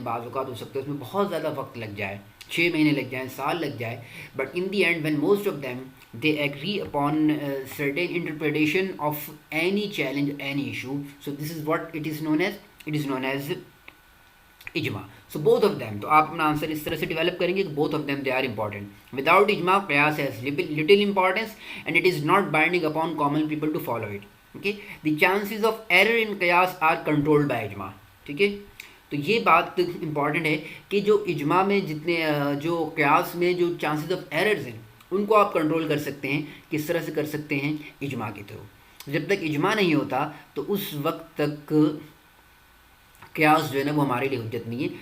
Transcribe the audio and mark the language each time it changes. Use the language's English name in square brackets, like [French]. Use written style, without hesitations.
[Urdu] بعض اوقات ہو سکتا ہے اس میں بہت زیادہ وقت لگ جائے, 6 مہینے لگ جائیں, سال لگ جائے, [English] But in the end when most of them they agree upon certain interpretation of any challenge, any issue, so this is what it is known as اجماع. So both of them, [Urdu] تو آپ اپنا آنسر اس طرح سے develop کریں گے کہ [English] Both of them they are important. Without اجماع قیاس has little importance and it is not binding upon common people to follow it. Okay, the chances of error in قیاس are controlled by اجماع. [Urdu] ٹھیک ہے, تو یہ بات امپورٹنٹ ہے کہ جو اجماع میں جتنے جو قیاس میں جو چانسز آف ایررز ہیں ان کو آپ کنٹرول کر سکتے ہیں. کس طرح سے کر سکتے ہیں؟ اجماع کے تھرو. جب تک اجماع نہیں ہوتا تو اس وقت تک قیاس جو ہے نا وہ ہمارے لیے حجت نہیں ہے.